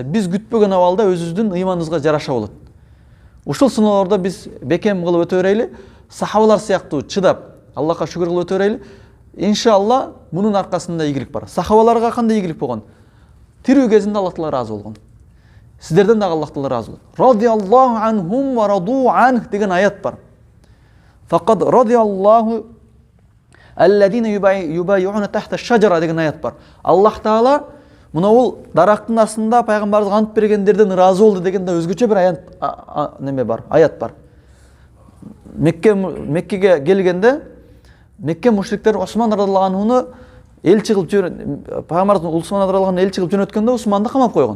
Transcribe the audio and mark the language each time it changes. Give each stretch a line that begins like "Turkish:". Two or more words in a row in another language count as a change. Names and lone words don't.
Kyrgyz: Биз күтпөгөн абалда өзүбүздүн ыйманыбызга жараша болот. Ушул сыноолордо биз бекем кылып өтө берели, сахабалар сыяктуу чыдап, Аллахка шүгүр кылып өтө берели. Иншалла, мунун аркасында ийгилик бар. Сахабаларга кандай ийгилик болгон? Тирүү кезинде Аллах Таала разы болгон. Сиздерден дагы Аллах Таала разы болот.
Arabic: رضي الله عنهم ورضوا عنه
Kyrgyz: деген аят бар.
Arabic: فقد رضي الله الذين يبايعون تحت الشجرة
Kyrgyz: деген аят бар. Аллах Таала мына бул дарактын астында пайгамбарыбызга ант бергендерден разы болду дегенде өзгөчө бир аят бар. Меккеге келгенде Мекке мушриктер Осман
Arabic: رضي الله عنه
Kyrgyz: элчи кылып пайгамбарыбыз Усман
Arabic: رضي الله عنه
Kyrgyz: элчи кылып жөнөткөндө Усманды камап койгон.